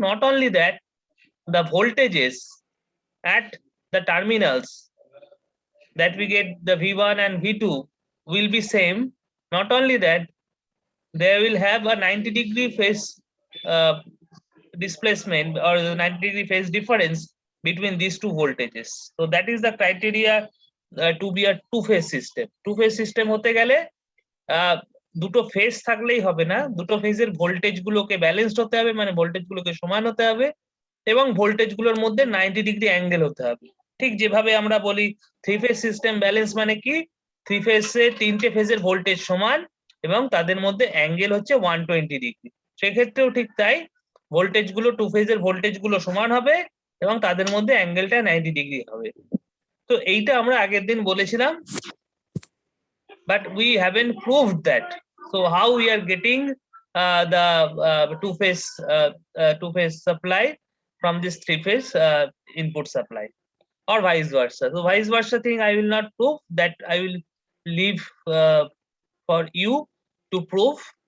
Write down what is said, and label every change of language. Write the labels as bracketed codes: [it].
[en] Not only that, the voltages at the terminals that we get the V1 and V2 will be same. Not only that, they will have a 90-degree phase displacement or the 90-degree phase difference between these two voltages. So that is the criteria to be a two phase system. [bn] Two phase system hote gele দুটো phase থাকলেই হবে না, দুটো ফেজের voltage গুলোকে balanced হতে হবে, মানে ভোল্টেজ গুলোকে সমান হতে হবে, এবং ভোল্টেজ গুলোর মধ্যে 90-ডিগ্রি অ্যাঙ্গেল হতে হবে। ঠিক যেভাবে আমরা বলি থ্রি ফেজ সিস্টেম ব্যালেন্স মানে কি, থ্রি ফেজে তিনটে ফেজের ভোল্টেজ সমান এবং তাদের মধ্যে অ্যাঙ্গেল হচ্ছে 120 ডিগ্রি। সেক্ষেত্রেও ঠিক তাই, ভোল্টেজ গুলো টু ফেজের ভোল্টেজ গুলো সমান হবে এবং তাদের মধ্যে অ্যাঙ্গেলটা 90 ডিগ্রি হবে। তো এইটা আমরা আগের দিন বলেছিলাম, [en] but we haven't proved that. So how we are getting the two phase supply from this three phase input supply, or vice versa? So vice versa thing I will not prove, that I will leave for you to prove.